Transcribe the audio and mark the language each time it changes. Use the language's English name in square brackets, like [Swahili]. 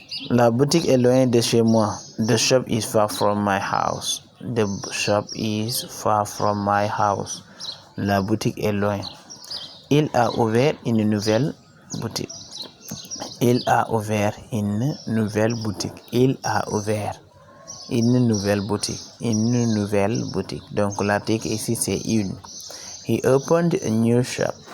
[French] La boutique est loin de chez moi. [English] The shop is far from my house. The shop is far from my house. [French] La boutique est loin. Il a ouvert une nouvelle boutique. Il a ouvert une nouvelle boutique. Il a ouvert une nouvelle boutique. Une nouvelle boutique. Donc l'article ici c'est une. [English] He opened a new shop.